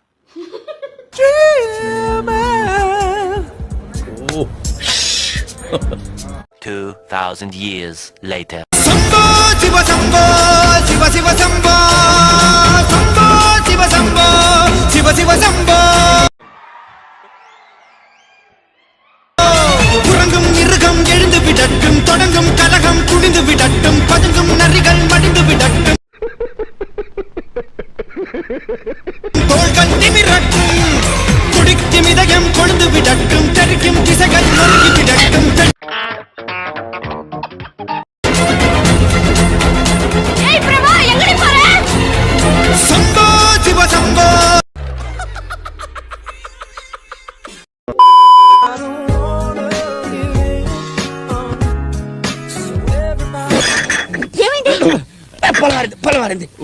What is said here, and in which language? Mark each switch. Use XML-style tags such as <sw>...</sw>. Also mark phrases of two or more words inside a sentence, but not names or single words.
<en>2000 years later.</en> <sa>శంభో శివ శంభో శివ శివ శంభో శంభో శివ శంభో శివ శివ శంభో.</sa> <ta>புறங்கும் மிருகம் எழுந்து விடட்டும், தொடங்கும் கலகம் குடிந்து விடட்டும், பதுங்கும் நரிகள் மடிந்து விடட்டும், தோள்கள் நிமிரட்டும், துடிக்கும் இதயம் கொழுந்து விடட்டும், தெரிக்கும் திசைகள் நொறுங்கி விடட்டும்.</ta> <sa>శంభో శివ శంభో.</sa> <te>పొలవారింది.</te>